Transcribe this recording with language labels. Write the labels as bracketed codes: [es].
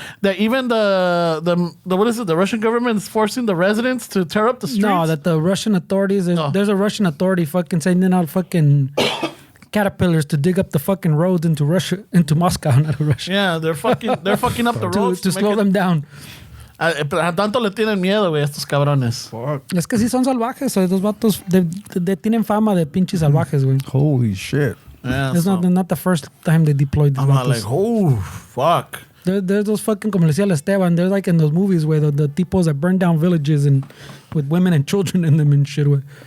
[en] That even the what is it? The Russian government is forcing the residents to tear up the streets? No, that the Russian authorities, there's a Russian authority fucking sending out fucking caterpillars to dig up the fucking roads into Moscow, not Russia. Yeah, they're fucking up the roads to slow them down. [es] A tanto le tienen miedo, güey, estos cabrones. [en] Fuck. [es] Es que sí son salvajes, esos vatos tienen fama de pinches salvajes, güey. [en] Holy shit. Yeah, It's not the first time they deployed these I'm [es] vatos. [en] like, oh, fuck. There's those fucking, [es] como le decía Esteban, [en] they're like in those movies where the tipos that burn down villages and with women and children in them and shit, güey.